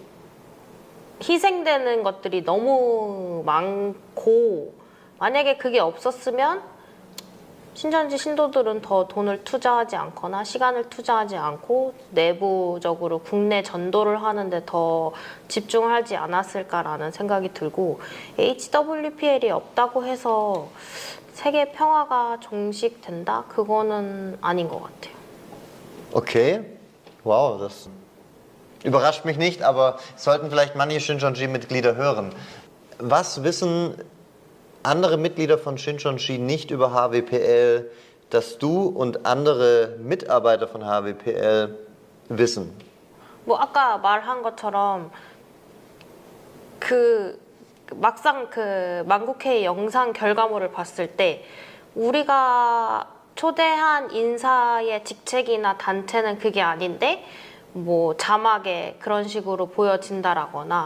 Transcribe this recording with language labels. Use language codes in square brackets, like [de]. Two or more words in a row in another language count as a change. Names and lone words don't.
[ko] 희생되는 것들이 너무 많고 만약에 그게 없었으면 신천지 신도들은 더 돈을 투자하지 않거나 시간을 투자하지 않고 내부적으로 국내 전도를 하는데 더 집중하지 않았을까라는 생각이 들고 HWPL이 없다고 해서 세계 평화가 종식된다? 그거는 아닌 것 같아요. [de] Okay, wow, das überrascht mich nicht, aber sollten vielleicht manche Shincheonji-Mitglieder hören. Was wissen andere Mitglieder von Shincheonji nicht über HWPL, dass du und andere Mitarbeiter von HWPL wissen? [ko] 뭐 아까 말한 것처럼 막상 그 만국회의 영상 결과물을 봤을 때 우리가 초대한 인사의 직책이나 단체는 그게 아닌데 뭐 자막에 그런 식으로 보여진다라거나